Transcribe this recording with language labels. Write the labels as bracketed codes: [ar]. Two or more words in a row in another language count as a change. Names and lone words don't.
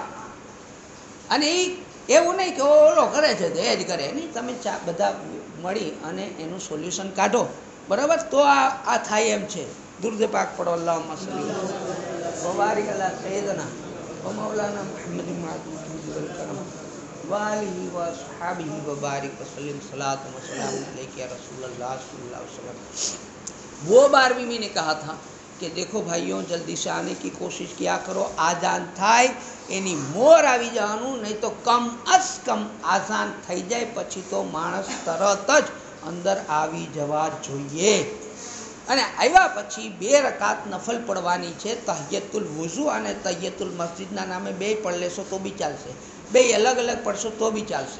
[gu] અને એવું નહીં કે ઓલો કરે છે તો એ જ કરે નહીં, તમે બધા મળી અને એનું સોલ્યુશન કાઢો, બરાબર, તો આ થાય એમ છે. દુર્દ પાક પડો. [ar] اللهم صلي وبارك على سيدنا و مولانا محمد ول كرم وآله وصحبه وبارك وسلم صلاة وسلام عليك يا رسول الله صلى الله عليه وسلم. [hi] वो बार भी मैंने कहा था कि देखो भाइयों, जल्दी से आने की कोशिश किया करो. [gu] आजान થાય એની મોર આવી જવાનું, નહીં તો કમ અસ કમ આઝાન થઈ જાય પછી તો માણસ તરત જ અંદર આવી જવા જોઈએ. અને આવ્યા પછી 2 રકાત નફલ પડવાની છે. [ar] تحية الوضوء [gu] અને તહિયતુલ મસ્જિદના નામે 2 પડ લેશો તો બી ચાલશે, 2 અલગ અલગ પડશો તો બી ચાલશે.